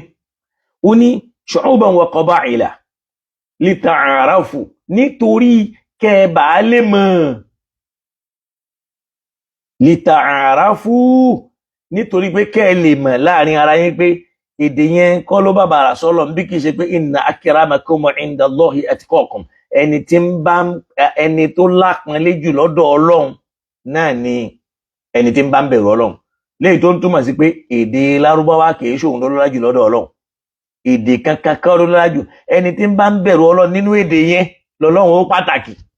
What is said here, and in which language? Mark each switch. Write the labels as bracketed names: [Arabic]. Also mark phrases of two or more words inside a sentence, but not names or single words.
[Yoruba] Ó ní [Arabic] shu'uban wa qaba'ila lita'arafu, [Yoruba] nítorí kẹ́ẹ̀bà lè mọ̀, lita'arafu, nítorí pé kẹ́ẹ̀ lè mọ̀ láàrin ara yín pé èdè yẹn kọ́ ló bàbàrà sọ́lọ̀ bí kìí ṣe pé [Arabic] inna akramakum inda Allahi atqakum, [Yoruba] ẹni tó lápọnlé jù lọ́dọ̀ Ọlọ́run náà ni ẹni tí ń bá ń bẹ̀rù Ọlọ́run. Léyìí tó ń túmọ̀ sí pé èdè Lárúbáwá kìí ṣòun ló lọ́lá jù lọ́dọ̀ Ọlọ́run, èdè kankan kan ló lọ́lá jù. Ẹni tí ń bá ń bẹ̀rù Ọlọ́run nínú èdè yẹn lọ́lọ́run ó pàtàkì.